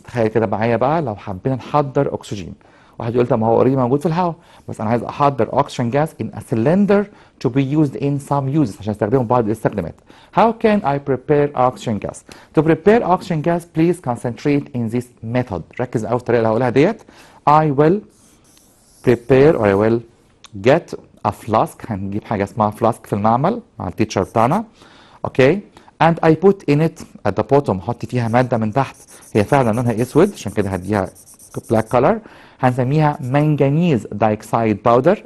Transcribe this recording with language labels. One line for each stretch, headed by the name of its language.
Arabic: تخيل كده معايا بقى لو حبينا نحضر أكسجين. واحد يقول طب ما هو اوريدي موجود في الهواء بس انا عايز احضر
English: oxygen gas in a cylinder to be used in some uses
Arabic: عشان استخدمه بعض الاستخدامات.
English: How can I prepare oxygen gas? To prepare oxygen gas please concentrate in this method.
Arabic: ركز قوي في الطريقه اللي هقولها ديت.
English: I will prepare or I will get a flask.
Arabic: هنجيب حاجه اسمها flask في المعمل مع التيتشر بتاعنا.
English: Okay and I put in it at the bottom.
Arabic: احط فيها ماده من تحت هي فعلا لونها اسود عشان كده هديها
English: black color. هنسميها manganese dioxide powder.